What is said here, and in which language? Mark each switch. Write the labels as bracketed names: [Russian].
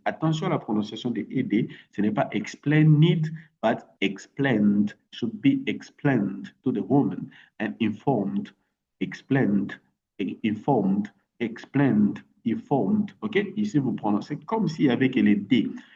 [French] Attention à la prononciation des ED. Ce n'est pas explained, [English] but explained. Should be explained to the woman and informed. Explained, informed, explained, informed. OK? [French] Ici, vous prononcez comme s'il y avait que les D.